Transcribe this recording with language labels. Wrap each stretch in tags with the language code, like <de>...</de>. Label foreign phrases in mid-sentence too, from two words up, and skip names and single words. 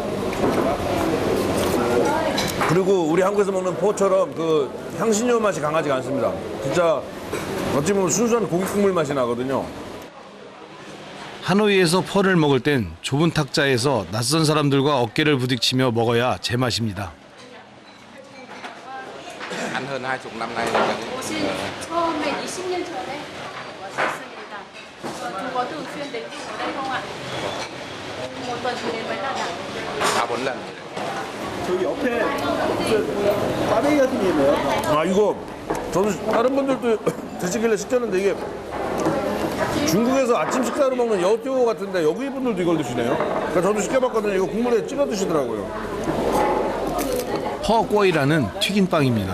<ko>그리고 우리 한국에서 먹는 포처럼 그 향신료 맛이 강하지가 않습니다. 진짜 어찌 보면 순수한 고기 국물 맛이 나거든요. 하노이에서 퍼를 먹을 땐 좁은 탁자에서 낯선 사람들과 어깨를 부딪히며 먹어야 제맛입니다.</ko> <vi>ăn hơn 20 năm nay rồi.</vi> <ko>오신 처음에 20년 전에 왔었습니다.</ko> <vi>두고 thường xuyên đến ở đây không ạ? Một tuần thì đến mấy lần ạ? 3-4 lần.</vi> <ko>저기 옆에 꽈배기 같은 게 있네요. 아 이거 저도 다른 분들도 드시길래 시켰는데 이게 중국에서 아침 식사로 먹는 여띠오 같은데 여기 분들도 이걸 드시네요. 그러니까 저도 시켜봤거든요. 이거 국물에 찍어 드시더라고요. 퍼꼬이라는 튀김빵입니다.</ko>